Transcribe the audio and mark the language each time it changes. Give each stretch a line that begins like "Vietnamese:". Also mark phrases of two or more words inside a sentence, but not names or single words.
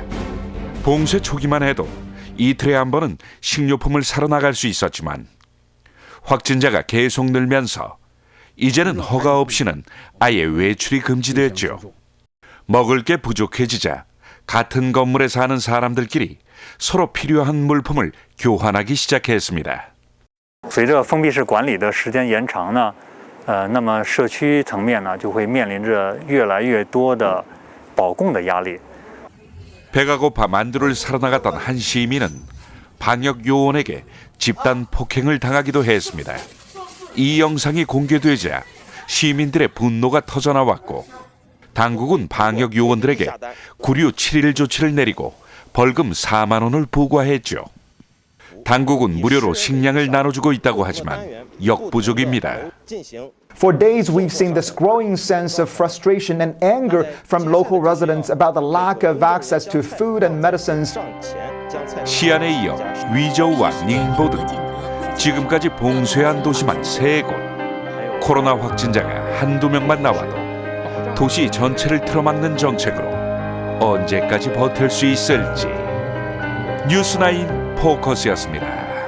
Korean: 봉쇄 초기만 해도 이틀에 한 번은 식료품을 사러 나갈 수 있었지만 확진자가 계속 늘면서 이제는 허가 없이는 아예 외출이 금지됐죠. 먹을 게 부족해지자 같은 건물에 사는 사람들끼리 서로 필요한 물품을 교환하기 시작했습니다.
Chinese: 随着封闭式管理的时间延长呢，那么社区层面呢就会面临着越来越多的保供的压力。
Korean: 배가 고파 만두를 사러 나갔던 한 시민은 방역 요원에게 집단 폭행을 당하기도 했습니다. 이 영상이 공개되자 시민들의 분노가 터져나왔고 당국은 방역 요원들에게 구류 7일 조치를 내리고 벌금 4만 원을 부과했죠. 당국은 무료로 식량을 나눠주고 있다고 하지만 역부족입니다.
English: For days, we've seen this growing sense of frustration and anger from local residents about the lack of access to food and medicines.
Korean: 시안에 이어 위저우와 닝보 등 지금까지 봉쇄한 도시만 3곳. 코로나 확진자가 한두 명만 나와도 도시 전체를 틀어막는 정책으로 언제까지 버틸 수 있을지. 뉴스9 포커스였습니다.